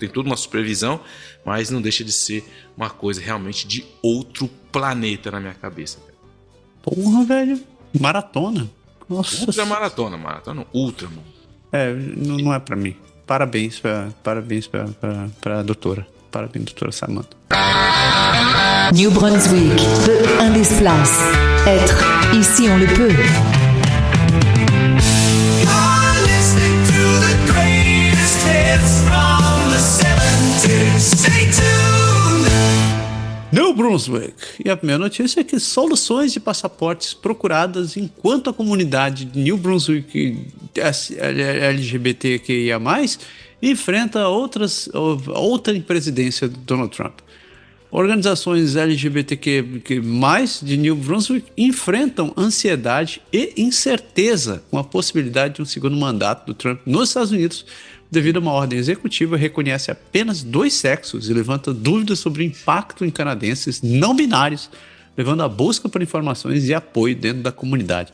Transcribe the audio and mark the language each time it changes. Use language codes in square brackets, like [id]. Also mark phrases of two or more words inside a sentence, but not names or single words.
[pt] Tem toda uma supervisão, mas não deixa de ser uma coisa realmente de outro planeta na minha cabeça. Porra, velho. Maratona. Nossa. Ultramaratona, ultra, mano. Não é pra mim. Parabéns pra doutora. Parabéns, doutora Samantha. New Brunswick, peu un des places. Être, ici on le peut. [en] You're listening to the greatest hits from the 70s. Stay tuned. New Brunswick. [pt] E a primeira notícia é que soluções de passaportes procuradas enquanto a comunidade de New Brunswick LGBTQIA+, enfrenta outra presidência do Donald Trump. Organizações LGBTQ+ de New Brunswick enfrentam ansiedade e incerteza com a possibilidade de um segundo mandato do Trump nos Estados Unidos, devido a uma ordem executiva que reconhece apenas 2 sexos e levanta dúvidas sobre o impacto em canadenses não binários, levando à busca por informações e apoio dentro da comunidade.